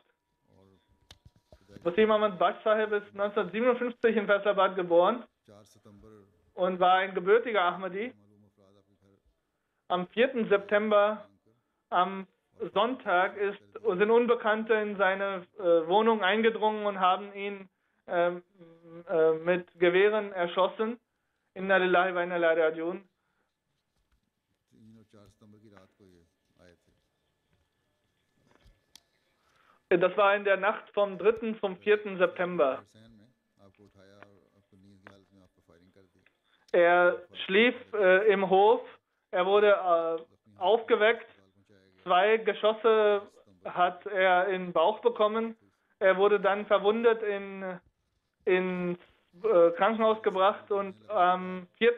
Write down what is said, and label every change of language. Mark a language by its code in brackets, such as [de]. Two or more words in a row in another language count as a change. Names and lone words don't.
[de] Wasim Ahmad Baksh Sahib ist 1957 in Faisalabad geboren und war ein gebürtiger Ahmadi. Am 4. September, am Sonntag, sind Unbekannte in seine Wohnung eingedrungen und haben ihn mit Gewehren erschossen. [ar] إنا لله وإنا إليه راجعون. [de] Das war in der Nacht vom 3. zum 4. September. Er schlief im Hof, er wurde aufgeweckt, 2 Geschosse hat er in den Bauch bekommen, er wurde dann verwundet ins Krankenhaus gebracht, und am 4.